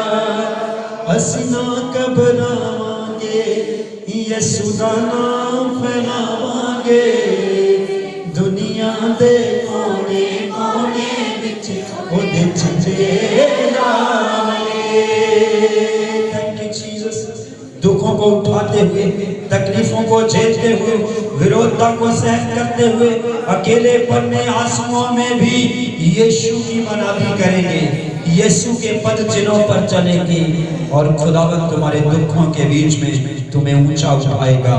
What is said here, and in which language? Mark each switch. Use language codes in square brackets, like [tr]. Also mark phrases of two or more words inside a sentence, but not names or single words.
[pa] ਅਸੀਂ ਨਾ ਘਬਰਾਵਾਂਗੇ, ਯੀਸ਼ੂ ਦਾ ਨਾਮ ਫੈਲਾਵਾਂਗੇ। ਦੁਨੀਆ ਦੇ ਕੋਨੇ ਕੋਨੇ ਵਿਚ ਓਦੇ ਝੰਡੇ ਲਾਵਾਂਗੇ। [en] Thank you Jesus. [hi] दुखों को उठाते हुए, तकलीफों को झेलते हुए, विरोधता को सहन करते हुए, अकेलेपन में, आंसुओं में भी यीशु की मनाही करेंगे, यीशु के पद चिन्हों पर चलेंगे और खुदावंद तुम्हारे दुखों के बीच में तुम्हें ऊंचा उठाएगा।